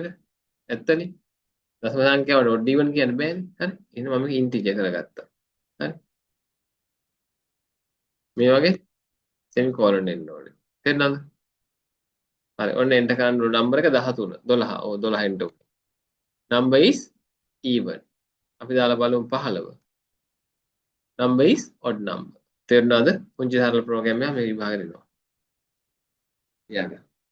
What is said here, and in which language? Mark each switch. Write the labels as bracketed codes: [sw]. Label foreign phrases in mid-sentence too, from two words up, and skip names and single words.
[si] ඇත්තනේ. දශම සංඛ්‍යාවට [en] odd even [si] කියන්න බෑනේ. හරි. එහෙනම් මම මේක ඉන්ටිජර් කරගත්තා. හරි. මේ වගේ සෙමිකෝලන් එන්න ඕනේ. තේරුණාද? හරි. ඔන්න එන්ටර් කරන්න ඕන නම්බර එක 13. 12. ඔව් 12 එන්ටර්. [en] number is even. [si] අපි දාලා බලමු 15. [en] number is odd number. [si] තේරුණාද? පුංචි සරල ප්‍රෝග්‍රෑම් එකක් මේ විභාගෙ දෙනවා. ඊළඟ.